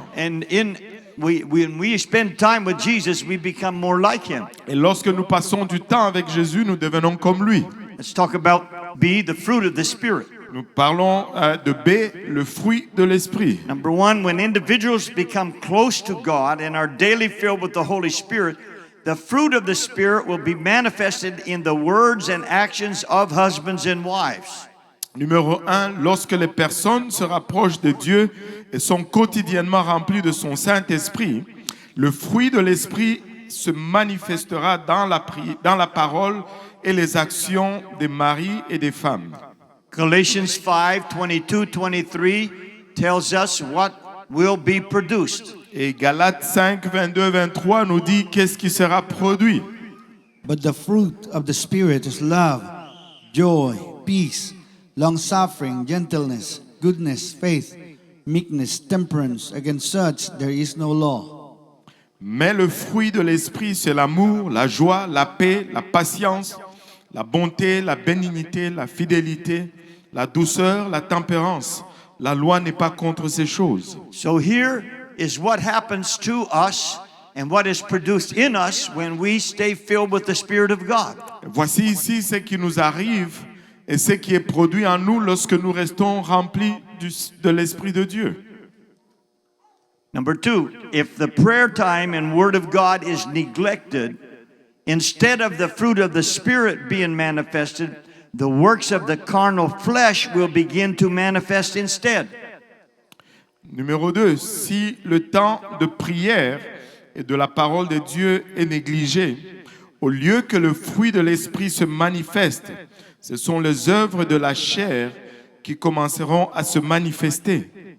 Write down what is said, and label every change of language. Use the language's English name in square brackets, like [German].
[English] And when we spend time with Jesus, we become more like Him. [French] Et lorsque nous passons du temps avec Jésus, nous devenons comme lui. [English] Let's talk about B, the fruit of the Spirit. [French] Nous parlons de B, le fruit de l'Esprit. [English] Number one, when individuals become close to God and are daily filled with the Holy Spirit, the fruit of the Spirit will be manifested in the words and actions of husbands and wives. [French] Numéro 1, lorsque les personnes se rapprochent de Dieu et sont quotidiennement remplies de son Saint-Esprit, le fruit de l'Esprit se manifestera dans la parole et les actions des maris et des femmes. [English] Galatians 5, 22-23 tells us what will be produced. [French] Et Galates 5, 22, 23 nous dit qu'est-ce qui sera produit. [English] But the fruit of the Spirit is love, joy, peace, long-suffering, gentleness, goodness, faith, meekness, temperance. Against such there is no law. [French] Mais le fruit de l'Esprit, c'est l'amour, la joie, la paix, la patience, la bonté, la bénignité, la fidélité, la douceur, la tempérance. La loi n'est pas contre ces choses. [English] So here is what happens to us and what is produced in us when we stay filled with the Spirit of God. [French] Voici ici ce qui nous arrive et ce qui est produit en nous lorsque nous restons remplis de l'Esprit de Dieu. [English] Number two, if the prayer time and Word of God is neglected, instead of the fruit of the Spirit being manifested, the works of the carnal flesh will begin to manifest instead. [French] Numéro 2, si le temps de prière et de la parole de Dieu est négligé, au lieu que le fruit de l'Esprit se manifeste, ce sont les œuvres de la chair qui commenceront à se manifester.